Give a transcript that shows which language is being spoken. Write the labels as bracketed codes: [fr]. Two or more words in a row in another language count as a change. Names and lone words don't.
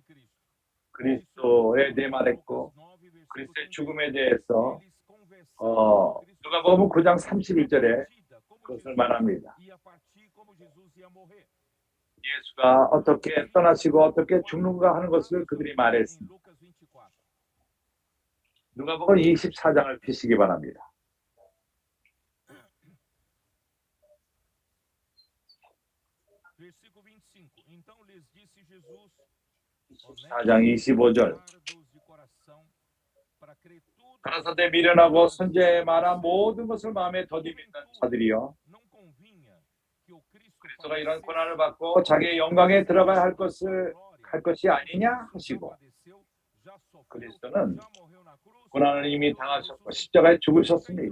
[ko] 그리스도에 대해 말했고 그리스도의 죽음에 대해서 누가복음 9장 31절에 그것을 말합니다. 예수가 어떻게 떠나시고 어떻게 죽는가 하는 것을 그들이 말했습니다. 누가복음 24장을 펴시기 바랍니다. [pt] Versículo 25. Então lhes disse Jesus: [ko] 24장 25절. 가라사대 미련하고 선지자의 말한 모든 것을 마음에 더디 믿는 자들이여, 그리스도가 이런 고난을 받고 자기의 영광에 들어가야 할 것이 아니냐 하시고, 그리스도는 고난을 이미 당하셨고 십자가에 죽으셨습니다.